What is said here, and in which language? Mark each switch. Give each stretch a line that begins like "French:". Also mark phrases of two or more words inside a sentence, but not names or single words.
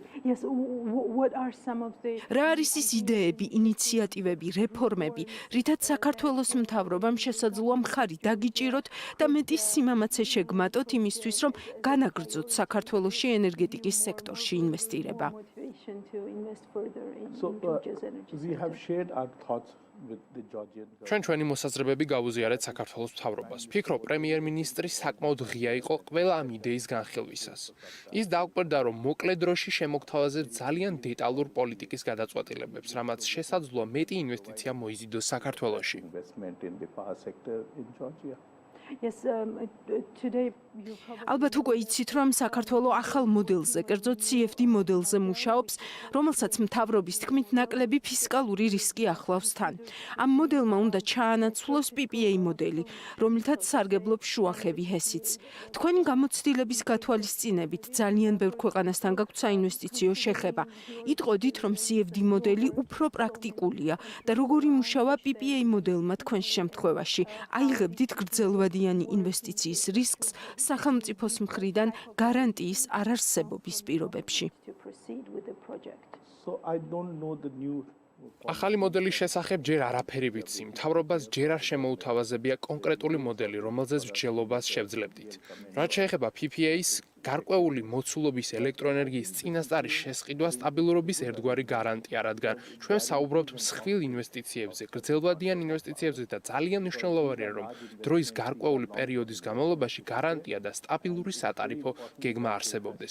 Georgian: რა არის ის იდეები, ინიციატივები, რეფორმები, რითაც საქართველოს მთავრობამ შესაძლოა მხარი დაგიჭიროთ და მეტი სიმამაცე შეგმატოთ იმისთვის, რომ განაგრძოთ საქართველოში ენერგეტიკის სექტორში ინვესტირება?
English: We have shared our thoughts with the Georgian government.
Georgian: ჩვენ ჩვენი მოსაზრებები გავუზიარეთ საქართველოს მთავრობას. ვფიქრობ, პრემიერ-მინისტრი საკმაოდ ღია იყო ყველა ამ იდეის განხილვისას. ის დაუკვირდა, რომ მოკლე დროში შემოგთავაზებთ ძალიან დეტალურ პოლიტიკის გადაწყვეტილებებს, რამაც შესაძლოა მეტი ინვესტიცია მოიზიდოს საქართველოში.
English: Investment in the power sector in Georgia.
Georgian: ალბათ უკვე იცით, რომ საქართველოს ახალ მოდელზე, კერძოდ CFD მოდელზე მუშაობს, რომელსაც მთავრობის თქმით ნაკლები ფისკალური რისკი ახლავს თან. ამ მოდელმა უნდა ჩაანაცვლოს PPA მოდელი, რომლითაც სარგებლობს შუახევი ჰესიც. თქვენი გამოცდილების გათვალისწინებით ძალიან ბევრ ქვეყანასთან გაქვთ საინვესტიციო შეხება. იტყოდით, რომ CFD მოდელი უფრო პრაქტიკულია და როგორი მუშავა PPA მოდელმა თქვენს შემთხვევაში. აიღებდით გრძელვადიანი ინვესტიციის რისკს სახელმწიფოს მხრიდან გარანტიის არარსებობის პირობებში.
English: So I don't know the new
Georgian: ახალი მოდელის შესახებ ჯერ არაფერი ვიცი. მთავრობას ჯერ არ შემოუთავაზებია კონკრეტული მოდელი, რომელზეც მსჯელობას შევძლებდით. რაც შეეხება PPA-ს, გარკვეული მოცულობის ელექტროენერგიის წინასწარი შესყიდვა სტაბილურობის ერთგვარი გარანტია, რადგან ჩვენ საუბრობთ მსხვილ ინვესტიციებზე, გრძელვადიან ინვესტიციებზე და ძალიან მნიშვნელოვანია, რომ დროის გარკვეული პერიოდის განმავლობაში გარანტია და სტაბილური სატარიფო გეგმა არსებობდეს.